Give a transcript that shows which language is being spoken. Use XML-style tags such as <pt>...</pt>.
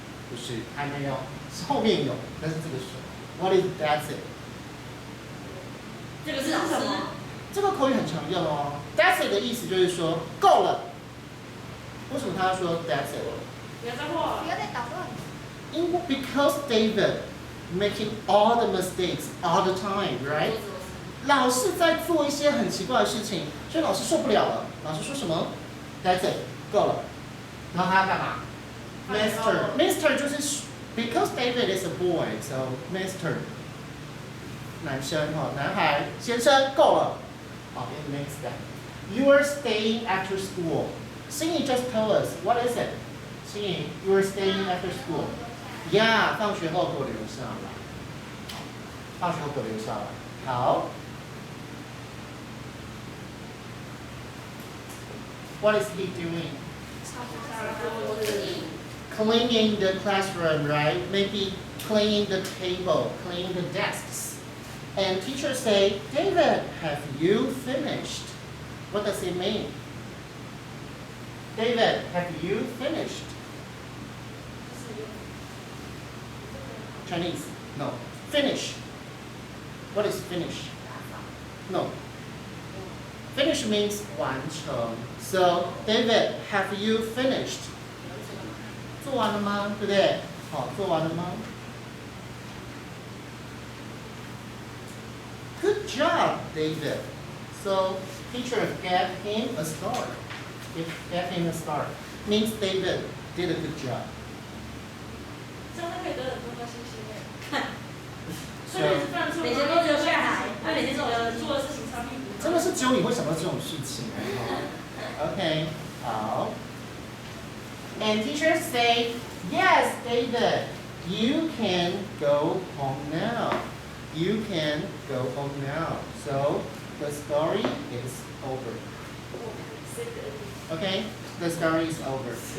<zh>不是，还没有，后面有，但是这个是</zh> <en>What is that's it?</en> <zh>这个是什么？这个口语很常用哦。</zh> <en>That's it</en> <zh>的意思就是说够了。为什么他要说 that's it？不要再画了。不要再捣乱。</zh> <en>Because David making all the mistakes all the time, right?</en> <zh>老是在做一些很奇怪的事情，所以老师受不了了。老师说什么 ？</zh> <en>That's it，</en> <zh>够了。然后他要干嘛 ？Mister 就是</zh> <en>because David is a boy, so Mister</en> <zh>男生哈，男孩先生够了。好</zh> <en>，it means that you are staying after school. Xinyi just told us what is it? Xinyi, you are staying after school.</en> <zh>Yeah， 放学后给我留下来。放学后给我留下来。好。</zh> <en>What is he doing? Cleaning the classroom, right? Maybe cleaning the table, cleaning the desks. And teachers say, David, have you finished? What does it mean? David, have you finished? Chinese? No. Finish. What is finish? No. Finish means 完成. So, David, have you finished?</en> <zh>做完了吗？对不对？好，做完了吗？</zh> <en>Good job, David. So, teacher gave him a star. Gave him a star. Means David did a good job.</en> <zh>这样他可以得很多颗星星哎。这</zh> <en>So,</en> <zh>个是犯错每天都留下来，他每天做的事情差不多。真的是只有你会想到这种事情OK， 好。</zh> <en>And teacher say, yes, David, you can go home now. You can go home now. So the story is over. Okay, the story is over.</en>